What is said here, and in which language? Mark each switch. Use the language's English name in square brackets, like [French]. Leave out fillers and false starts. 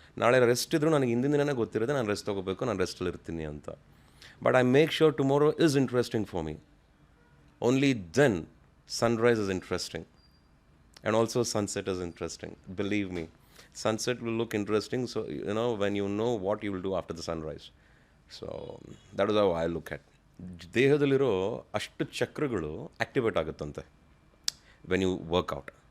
[Kannada] ನಾಳೆ ರೆಸ್ಟ್ ಇದ್ದರೂ ನನಗೆ ಹಿಂದಿನ ದಿನನೇ ಗೊತ್ತಿರುತ್ತೆ ನಾನು ರೆಸ್ಟ್ ತೊಗೋಬೇಕು, ನಾನು ರೆಸ್ಟಲ್ಲಿ ಇರ್ತೀನಿ ಅಂತ. [English] But I make sure tomorrow is interesting for me. Only then sunrise is interesting. And also sunset is interesting. Believe me, sunset will look interesting. So, when you know what you will do after the sunrise. So, that is how I look at. [Kannada] ದೇಹದಲ್ಲಿರೋ ಅಷ್ಟು ಚಕ್ರಗಳು activate ಆಗುತ್ತಂತೆ [English] When you work out.